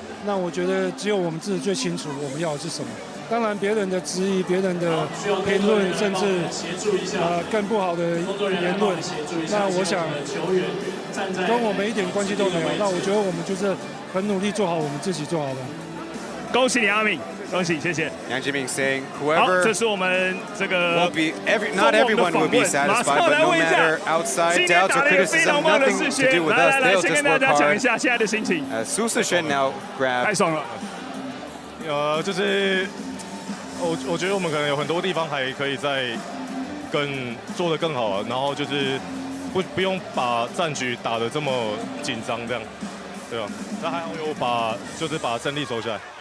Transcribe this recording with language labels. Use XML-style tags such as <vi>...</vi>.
<zh>那我觉得只有我们自己最清楚我们要的是什么。当然，别人的质疑、别人的评论，甚至更不好的言论，那我想跟我们一点关系都没有。那我觉得我们就是很努力做好我们自己做好的。恭喜你，阿敏，恭喜，谢谢。</zh> <en>Yang Jiming saying, "Whoever</en> <zh>这是我们这个</zh> <en>not everyone will be satisfied, but no matter outside doubts or criticism, nothing to do with us. They'll just work hard." 苏世轩 now grab.</en> <zh>太爽了。就是我觉得我们可能有很多地方还可以再做得更好啊，然后就是不用把战局打得这么紧张这样，对吧？那还好有把胜利收下来。</zh>